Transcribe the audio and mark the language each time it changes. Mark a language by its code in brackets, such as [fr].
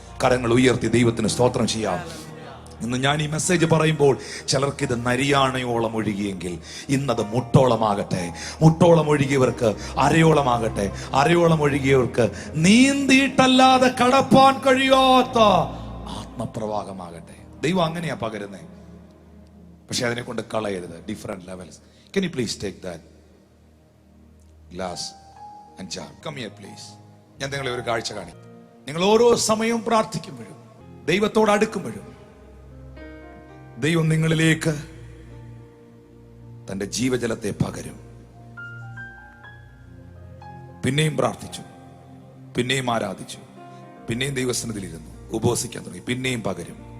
[ml] കരങ്ങൾ ഉയർത്തി ദൈവത്തിന് സ്തോത്രം ചെയ്യാം. ഇന്ന് ഞാൻ ഈ മെസ്സേജ് പറയുമ്പോൾ ചിലർക്കിത് നരിയാണയോളം ഒഴുകിയെങ്കിൽ ഇന്നത് മുട്ടോളമാകട്ടെ. മുട്ടോളം ഒഴുകിയവർക്ക് അരയോളമാകട്ടെ. അരയോളം ഒഴുകിയവർക്ക് നീന്തിയിട്ടല്ലാതെ കടപ്പാൻ കഴിയാത്ത ആത്മപ്രവാഹമാകട്ടെ. ദൈവം അങ്ങനെയാ പകരുന്നേ. പക്ഷെ അതിനെ കൊണ്ട് കളയരുത്. [en] Different levels. Can you please take that glass and jar? Come here please. [ml] ഞാൻ നിങ്ങളെ ഒരു കാഴ്ച കാണിക്കും. നിങ്ങൾ ഓരോ സമയവും പ്രാർത്ഥിക്കുമ്പോഴും ദൈവത്തോട് അടുക്കുമ്പോഴും ദൈവം നിങ്ങളിലേക്ക് തന്റെ ജീവജലത്തെ പകരും. പിന്നെയും പ്രാർത്ഥിച്ചു, പിന്നെയും ആരാധിച്ചു, പിന്നെയും ദൈവസന്നിധിയിലിരുന്നു, ഉപവസിക്കാൻ തുടങ്ങി, പിന്നെയും പകരും.